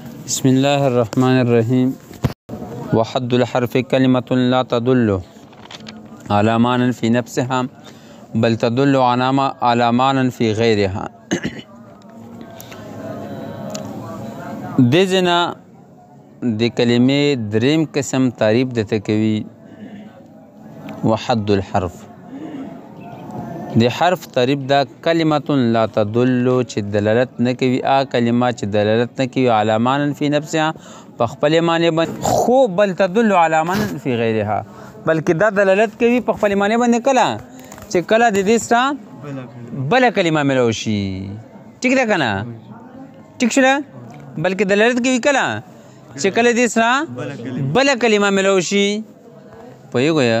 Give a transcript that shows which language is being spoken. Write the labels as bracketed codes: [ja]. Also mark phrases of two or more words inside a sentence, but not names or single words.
[ar] بسم الله الرحمن الرحيم. وحد الحرف كلمة لا تدل على معنى في نفسها بل تدل على معنى في غيرها. [ps] دزنا د کلمې دریم قسم تعریف دته کوي [ar] وحد الحرف. [ps] د حرف تعریف دا کلمه [ar] لا تدل [ps] چې دلالت نه کوي کلمه چې دلالت نه کوي [ar] على معنى في نفسها [ps] په خپل معنی باندې خو [ar] بل تدل على معنى في غیرها [ps] بلکې دا دلالت کوي په خپل معنی باندې کله چې کله د دې سره بل کلمه ملو شي. ټیک ده کنه؟ ټیک شوه؟ بلکې دلالت کوي کله چې کله دې سره بل کلمه ملو شي. پوهیږئ؟